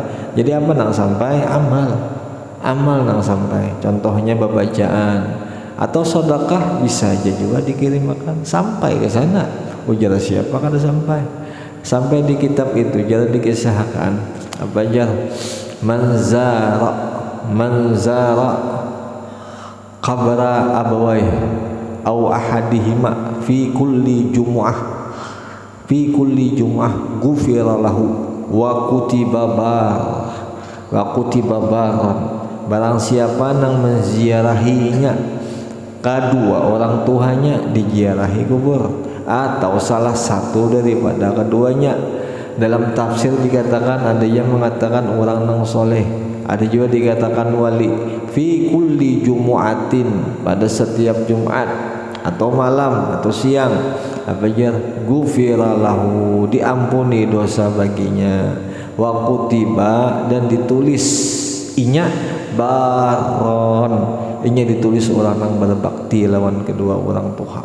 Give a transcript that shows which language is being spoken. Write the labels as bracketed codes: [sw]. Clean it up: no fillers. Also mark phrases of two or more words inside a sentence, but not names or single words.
[bjn] Jadi apa nang sampai? Amal nang sampai. [id] Contohnya bacaan atau sedekah bisa aja juga dikirimkan sampai ke sana. [bjn] Ujar siapa kada sampai. Sampai di kitab itu jadi dikisahkan apa jar, [ar] من زار قبر أبويه أو أحدهما في كل جمعة غفر له وكتب برا. [id] Barang siapa nang menziarahinya kedua orang tuanya, diziarahi kubur atau salah satu daripada keduanya. Dalam tafsir dikatakan, ada yang mengatakan orang nang soleh, ada juga dikatakan wali. [ar] في كل جمعة, [bjn] pada setiap Jumat atau malam atau siang, apa jar, [ar] غفر له, [bjn] diampuni dosa baginya, [ar] وكتب, [bjn] dan ditulis inya baron, inya ditulis orang nang berbakti lawan kedua orang tua.